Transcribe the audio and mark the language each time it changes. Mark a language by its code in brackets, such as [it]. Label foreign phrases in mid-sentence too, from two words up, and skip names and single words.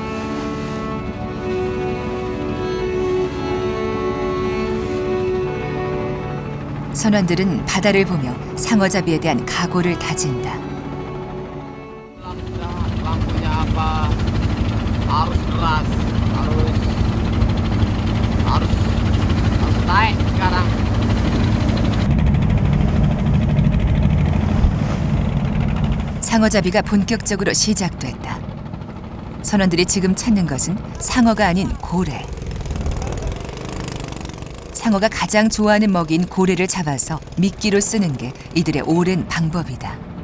[ko] 선원들은 바다를 보며 상어잡이에 대한 각오를 다진다. [id] Lampunya apa? Harus keras, harus naik sekarang. [ko] 상어잡이가 본격적으로 시작됐다. 선원들이 지금 찾는 것은 상어가 아닌 고래. 상어가 가장 좋아하는 먹이인 고래를 잡아서 미끼로 쓰는 게 이들의 오랜 방법이다.